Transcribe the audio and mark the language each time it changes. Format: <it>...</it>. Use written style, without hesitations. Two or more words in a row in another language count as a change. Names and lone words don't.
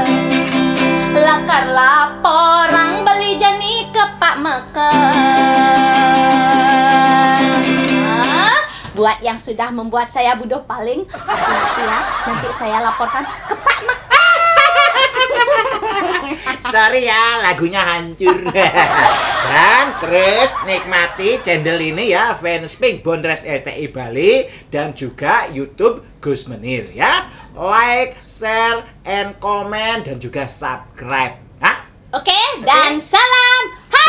<ban>Lakar laporang beli jani ke Pak Mekah.</ban> <id>Buat yang sudah membuat saya budo paling, hati-hati ya, nanti saya laporkan ke Pak Mekah. sorry ya, lagunya hancur. Dan terus nikmati channel ini ya, Fanspeak Bondres STI Bali dan juga YouTube Gus Menir ya.</id> <en>Like, share, and comment</en> <id>dan juga</id> <en>subscribe.</en> <id>Oke, dan salam</id>